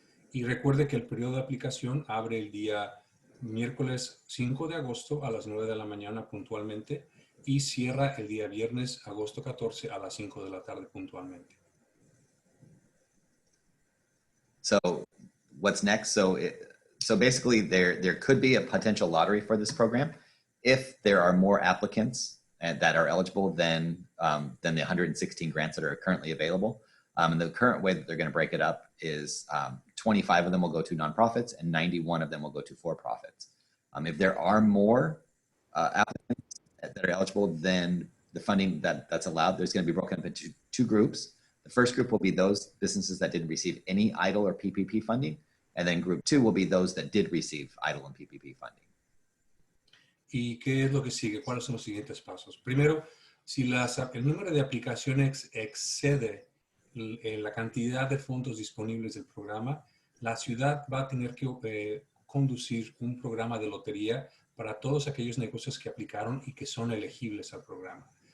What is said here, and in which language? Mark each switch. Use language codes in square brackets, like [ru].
[es] Y recuerde que el periodo de aplicación abre el día miércoles 5 de agosto a las 9 de la mañana puntualmente y cierra el día viernes, agosto 14 a las 5 de la tarde puntualmente. [en] So what's next? So basically there could be a potential lottery for this program if there are more applicants that are eligible than the 116 grants that are currently available. And the current way that they're going to break it up is 25 of them will go to nonprofits and 91 of them will go to for-profits. If there are more applicants that are eligible, then the funding that's allowed, there's going to be broken up into two groups. The first group will be those businesses that didn't receive any EIDL or PPP funding. And then group 2 will be those that did receive EIDL and PPP funding. [es] ¿Y qué es lo que sigue? ¿Cuáles son los siguientes pasos? Primero, si el número de aplicaciones excede la cantidad de fondos disponibles del programa, la ciudad va a tener que conducir un programa de lotería para todos aquellos negocios que aplicaron y que son elegibles al programa.